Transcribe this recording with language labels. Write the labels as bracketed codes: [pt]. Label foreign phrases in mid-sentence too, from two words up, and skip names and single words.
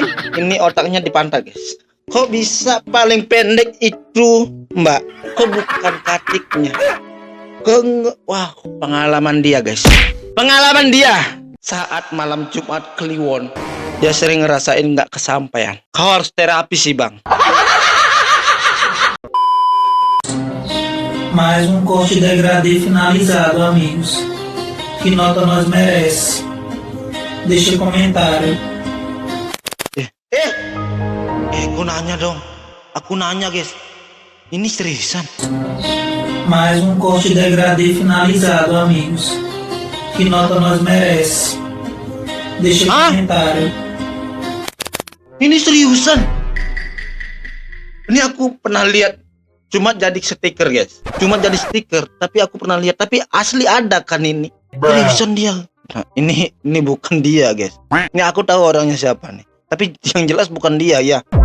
[id] Ini otaknya dipantau, guys. Kok bisa paling pendek itu, Mbak? Kok bukan Kartiknya? Wah, pengalaman dia, guys. Pengalaman dia saat malam Jumat Kliwon. Dia sering ngerasain nggak kesampaian. Kau harus terapi sih, Bang. [pt] Mais corte degradê finalizado, amigos. Que nota nós merece? Deixa comentário. [id] Aku nanya dong. Aku nanya, guys. Ini seriusan. [pt] Mais corte degradê finalizado, amigos. Que nota nós merece? Deixa comentário. [id] Ini seriusan. Ini aku pernah lihat. Cuma jadi stiker, guys. Cuma jadi stiker. Tapi aku pernah lihat. Tapi asli ada kan ini. Seriusan dia. Nah, ini bukan dia, guys. Ini aku tahu orangnya siapa nih. Tapi yang jelas bukan dia ya.